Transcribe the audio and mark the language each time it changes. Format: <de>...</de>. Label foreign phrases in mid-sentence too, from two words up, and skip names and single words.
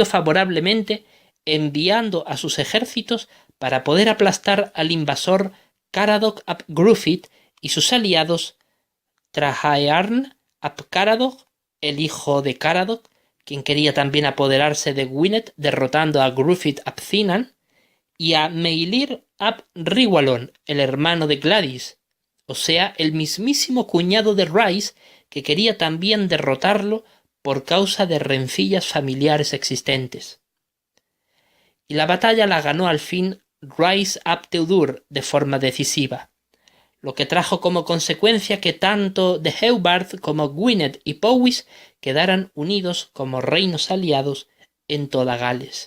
<es>favorablemente enviando a sus ejércitos para poder aplastar al invasor Caradoc ap Gruffydd y sus aliados Trahaearn ap Caradoc, el hijo de Caradoc, quien quería también apoderarse de Gwynedd derrotando a Gruffydd ap Cynan, y a Meilir ap Rhiwallon, el hermano de Gladys, o sea, el mismísimo cuñado de Rhys, que quería también derrotarlo por causa de rencillas familiares existentes. Y la batalla la ganó al fin Rhys ap Tewdwr de forma decisiva, lo que trajo como consecuencia que tanto Deheubarth como Gwynedd y Powys quedaran unidos como reinos aliados en toda Gales.</es>